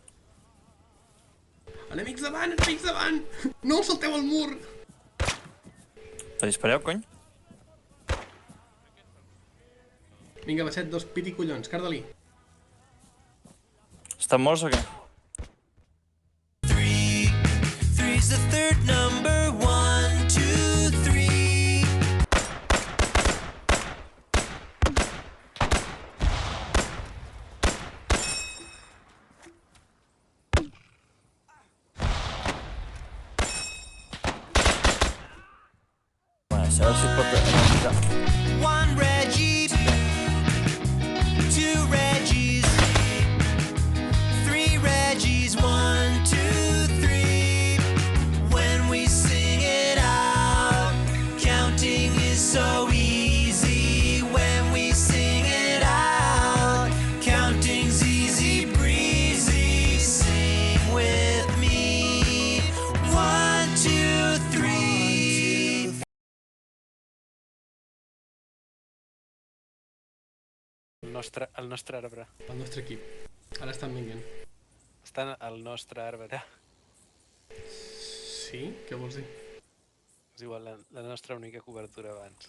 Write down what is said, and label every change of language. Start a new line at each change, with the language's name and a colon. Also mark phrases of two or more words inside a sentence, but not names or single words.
Catalan: Enemics davant, enemics davant! No el salteu al mur! Te dispareu, cony? Vinga, Basset, dos piti collons, carda-li. Estan morts o què?
English: Three's the third number, 1, 2, 3.
Catalan: Va, a veure si pot analitzar.
English: 1 Reggie, 2 Reggies, 3 Reggies, 1, 2, 3. When we sing it out, counting is so easy. When we sing it out, counting's easy breezy. Sing with me. 1, 2, 3.
Catalan: El nostre arbre. El nostre equip. Ara estan venint. Estan al nostre arbre. Sí? Què vols dir? És igual, la nostra única cobertura abans.